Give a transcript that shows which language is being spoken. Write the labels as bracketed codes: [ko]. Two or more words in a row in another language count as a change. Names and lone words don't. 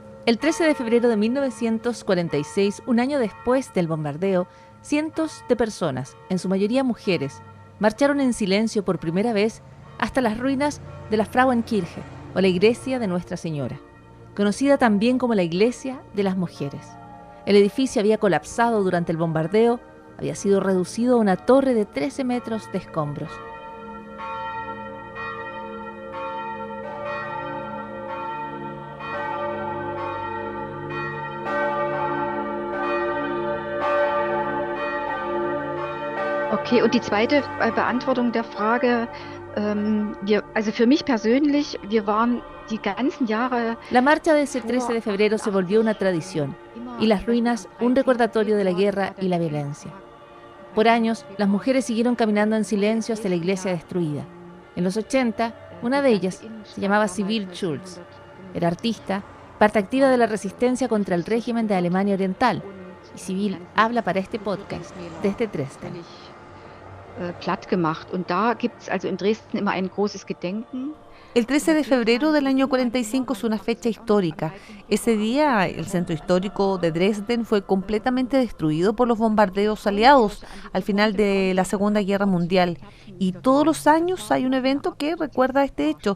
[es] El 13 de febrero de 1946, un año después del bombardeo, cientos de personas, en su mayoría mujeres, marcharon en silencio por primera vez hasta las ruinas de la Frauenkirche, o la iglesia de Nuestra Señora, conocida también como la iglesia de las mujeres. El edificio había colapsado durante el bombardeo, había sido reducido a una torre de 13 metros de escombros. [de] Okay, und die zweite Beantwortung der Frage, also für mich persönlich, wir waren die ganzen Jahre... [es] La marcha de ese 13 de febrero se volvió una tradición y las ruinas un recordatorio de la guerra y la violencia. Por años, las mujeres siguieron caminando en silencio hacia la iglesia destruida. En los 80, una de ellas se llamaba Sibylle Schulz. Era artista, parte activa de la resistencia contra el régimen de Alemania Oriental. Y Sibylle habla para este podcast desde Dresden. [de] Platt gemacht. Und da gibt es also in Dresden immer ein großes Gedenken. [es] El 13 de febrero del año 45 es una fecha histórica. Ese día, el centro histórico de Dresden fue completamente destruido por los bombardeos aliados al final de la Segunda Guerra Mundial. Y todos los años hay un evento que recuerda este hecho.